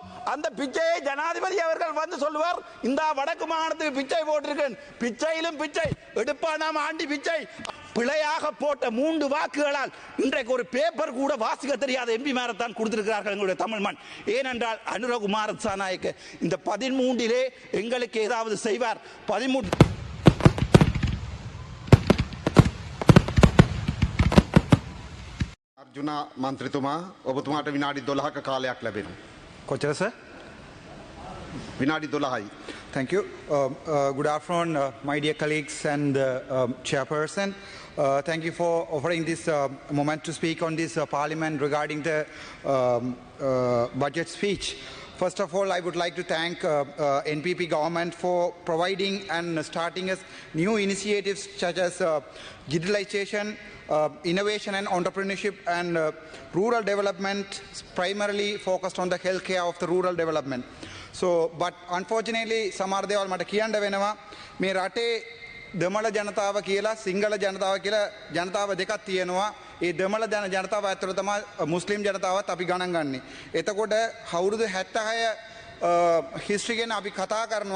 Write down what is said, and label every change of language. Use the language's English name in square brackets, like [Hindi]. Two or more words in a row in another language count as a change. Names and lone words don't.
[Tamil] அந்த பிச்சையை ஜனாதிபதி அவர்கள் வந்து சொல்லுவார், இந்த வடக்கு மாகாணத்துக்கு பிச்சை போட்டிருக்கேன். பிச்சையிலும் பிச்சை எடுப்பானாம் ஆண்டி பிச்சை. பிழையாக போட்ட 3 வாக்குகளால் இன்றைக்கு ஒரு பேப்பர் கூட வாசிக்க தெரியாத எம்பி மேரத்தான் கொடுத்திருக்கிறார்கள் எங்களுடைய தமிழ் மண். ஏனென்றால் அனுரகுமார திசாநாயக்க இந்த 13 எங்களுக்கு ஏதாவது செய்வார். 13 [Sinhala] අර්ජුන මන්ත්‍රීතුමා ඔබතුමාට විනාඩි 12ක කාලයක් ලැබෙනවා. කොච්චර සර්? විනාඩි 12යි. [English] Thank you. Good afternoon, my dear colleagues and chairperson. Thank you for offering this moment to speak on this parliament regarding the budget speech. First of all, I would like to thank NPP government for providing and starting us new initiatives such as digitalization, innovation and entrepreneurship and rural development, primarily focused on the healthcare of the rural development. So, but unfortunately, [Sinhala] සමහර දේවල් මට කියන්න වෙනවා. මේ රටේ දෙමළ ජනතාව කියලා සිංහල ජනතාව කියලා ජනතාව දෙකක් තියෙනවා. ඒ දෙමළ ජනතාව ඇතුළත තමයි මුස්ලිම් ජනතාවත් අපි ගණන් ගන්නේ. එතකොට අවුරුදු 76 හිස්ටරි ගැන අපි කතා කරනවා.